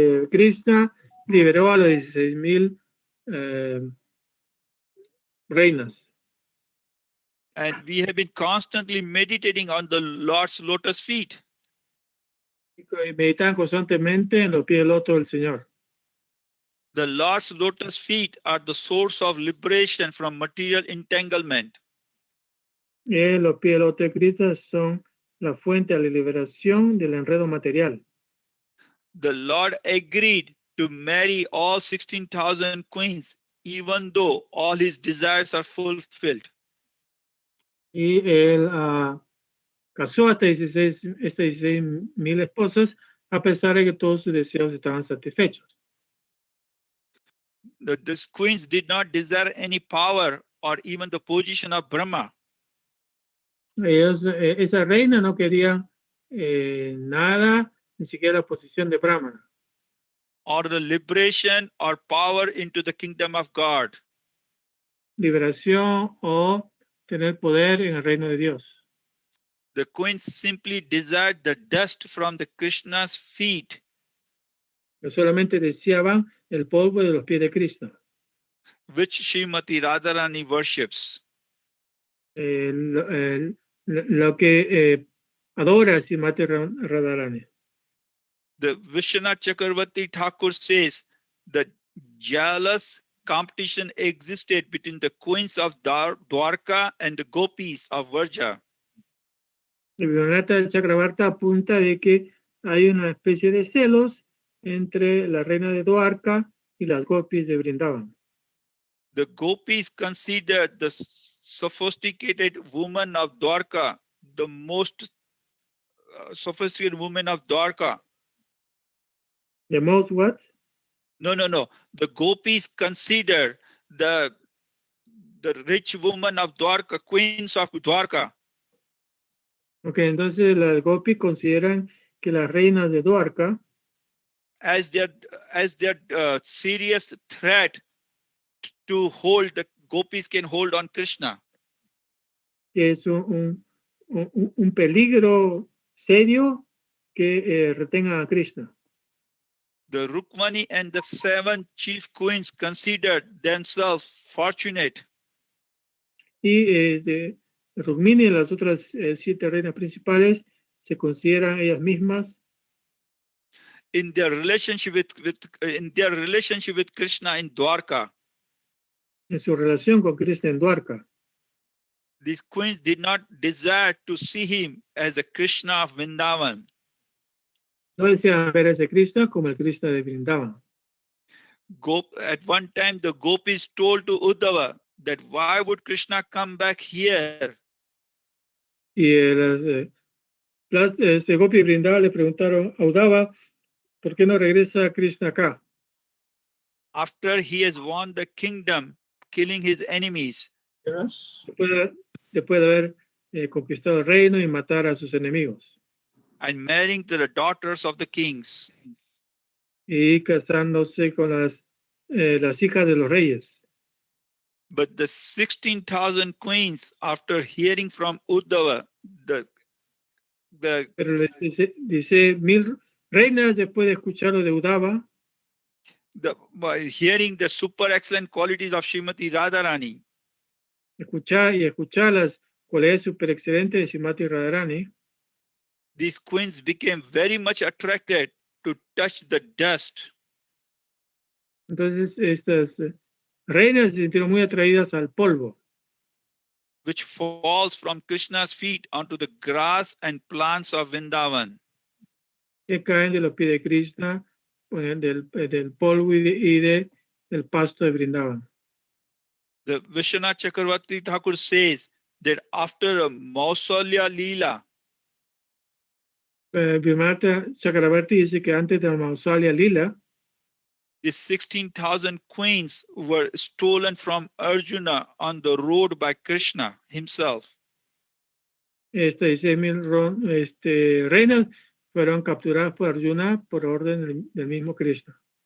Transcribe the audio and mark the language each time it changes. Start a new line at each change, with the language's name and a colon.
Spanish: Krishna liberó a las 16,000 reinas.
English: And we have been constantly meditating on the Lord's lotus feet.
Spanish: Meditan constantemente en los pies del loto del Señor.
English: The Lord's lotus feet are the source of liberation from material entanglement.
Spanish: Los pies del loto de Cristo son la fuente de la liberación del enredo material.
English: The Lord agreed to marry all 16,000 queens, even though all his desires are fulfilled.
Spanish: Y él casó a estas 16,000 esposas a pesar de que todos sus deseos estaban satisfechos.
English: These queens did not desire any power or even the position of Brahma.
Spanish: Esa reina no quería nada, ni siquiera la posición de Brahma.
English: Or the liberation or power into the kingdom of God.
Spanish: Liberación o tener poder en el reino de Dios.
English: The queens simply desired the dust from the Krishna's feet.
Spanish: No solamente deseaban el polvo de los pies de Cristo.
English: Which Srimati Radharani worships.
Spanish: Lo que adora Srimati Radharani.
English: The Vishwanath Chakravarti Thakur says that jealous competition existed between the queens of Dwarka and the gopis of Vraja.
Spanish: Vishwanath Chakravarti apunta de que hay una especie de celos entre la reina de Dwarka y las gopis de Vrindavan.
English: The gopis considered the sophisticated woman of Dwarka the most sophisticated women of Dwarka. The most what? No. The gopis consider the rich woman of Dwarka, queens of Dwarka.
Spanish: Ok, entonces las gopis consideran que las reinas de Dwarka
English: as their serious threat to hold the gopis can hold on Krishna.
Spanish: que es un peligro serio que retengan a Krishna.
English: The Rukmani and the 7 chief queens considered themselves fortunate.
Spanish: Y de Rukmini y las otras 7 reinas principales se consideran ellas mismas
English: In their relationship with Krishna in Dwarka.
Spanish: en su relación con Krishna en Dwarka.
English: These queens did not desire to see him as a Krishna of Vrindavan.
Spanish: No desean ver a ese Krishna como el Krishna de Vrindavan.
English: At one time, the gopis told to Uddhava that why would Krishna come back here?
Spanish: Y las Gopi Vrindavan le preguntaron a Uddhava, ¿por qué no regresa Krishna acá?
English: After he has won the kingdom, killing his enemies. Yes.
Spanish: Después de haber conquistado el reino y matar a sus enemigos.
English: And marrying to the daughters of the kings.
Spanish: Y casándose con las hijas de los reyes.
English: But the 16,000 queens, after hearing from Uddhava,
Spanish: Pero dice 1,000 reinas después de escucharlo de Uddhava,
English: by hearing the super excellent qualities of Srimati Radharani,
Spanish: escuchar las cualidades super excelentes de Srimati Radharani,
English: these queens became very much attracted to touch the dust.
Spanish: Entonces estas reinas se sintieron muy atraídas al polvo,
English: which falls from Krishna's feet onto the grass and plants of Vrindavan.
Spanish: Que caen de los pies de Krishna, del polvo y del pasto de Vrindavan.
English: The Vishwanath Chakravarti Thakur says that after a Mausolya Leela,
Spanish: Vimata Chakravarti dice que antes de la Mausolya Lila,
English: the 16,000 queens were stolen from Arjuna on the road by Krishna himself.
Spanish: 16,000 reinas fueron capturadas por Arjuna por orden del mismo Krishna.